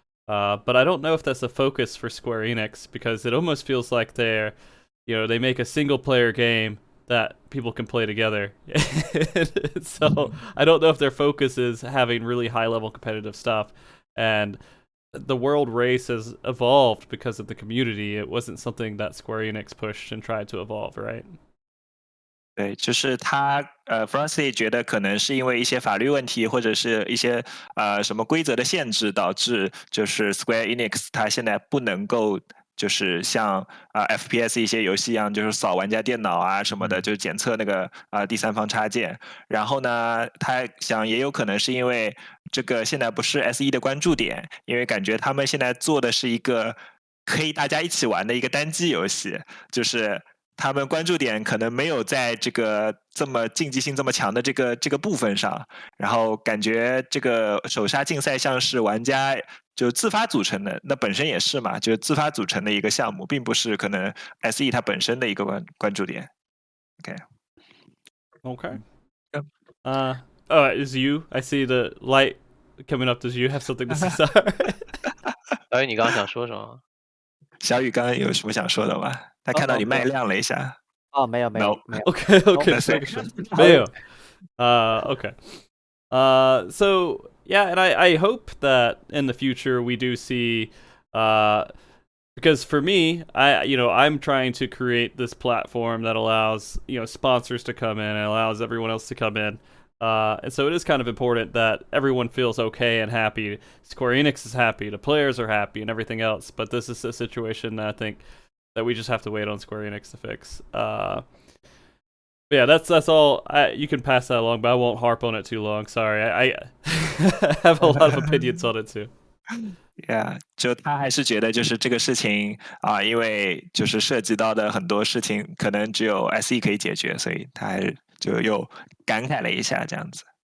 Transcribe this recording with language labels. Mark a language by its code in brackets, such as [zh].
[en] But I don't know if that's a focus for Square Enix, because it almost feels like they make a single player game that people can play together. So I don't know if their focus is having really high level competitive stuff. And the world race has evolved because of the community. It wasn't something that Square Enix pushed and tried to evolve, right? [zh] 对，就是他Frosty 觉得可能是因为一些法律问题，或者是一些什么规则的限制，导致就是 Square Enix 它现在不能够就是像FPS 一些游戏一样，就是扫玩家电脑啊什么的，就是检测那个第三方插件。然后呢，他想也有可能是因为这个现在不是 SE 的关注点，因为感觉他们现在做的是一个可以大家一起玩的一个单机游戏，就是他们关注点可能没有在这个这么竞技性这么强的这个部分上，然后感觉这个手杀竞赛像是玩家就自发组成的，那本身也是嘛，就是自发组成的一个项目，并不是可能 SE 它本身的一个关注点。 [en] Okay. Is you? I see the light coming up. Does you have something to say? [zh] 小雨，你刚刚想说什么？小雨刚刚有什么想说的吗？他看到你麦亮了一下。没有。 [en] Okay. Mayo. Okay. So yeah, and I hope that in the future we do see, because for me, I'm trying to create this platform that allows sponsors to come in and allows everyone else to come in. And so it is kind of important that everyone feels okay and happy. Square Enix is happy, the players are happy, and everything else. But this is a situation that I think that we just have to wait on Square Enix to fix. Yeah, that's all. You can pass that along, but I won't harp on it too long. Sorry, I have a lot of opinions on it too. [zh] Yeah， 就他还是觉得就是这个事情因为就是涉及到的很多事情，可能只有 SE 可以解决，所以他还就又感慨了一下这样子。